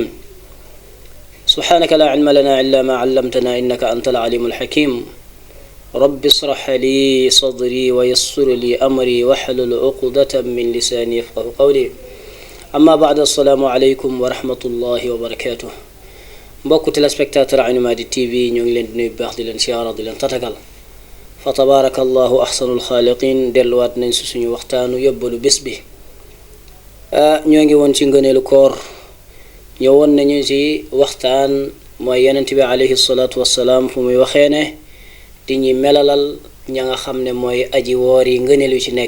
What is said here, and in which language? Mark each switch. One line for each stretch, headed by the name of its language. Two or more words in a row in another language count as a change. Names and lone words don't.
Arabic: سبحانك لا علم لنا إلا ما علمتنا إنك أنت العليم الحكيم. رب اشرح لي صدري ويسر لي أمري واحلل عقدة من لساني يفقه قولي. أما بعد، السلام عليكم ورحمة الله وبركاته.
Wolof: mbokku téléspectateur Aynu Mady TV ñoo ngi leen di nuyu baax di leen siyaara di leen tatagal fa
Arabic: تبارك الله أحسن الخالقين.
Wolof: delluwaat nañ si suñu waxtaanu yóbbalu bés bi. ñoo ngi woon ci ngëneelu koor, ñëwoon nañu ci waxtaan mooy yonent bi
Arabic: عليه الصلاة والسلام
Wolof: fu muy waxee ne di ñuy melalal ña nga xam ne mooy aji woor yi ngëneel yu ci nekk.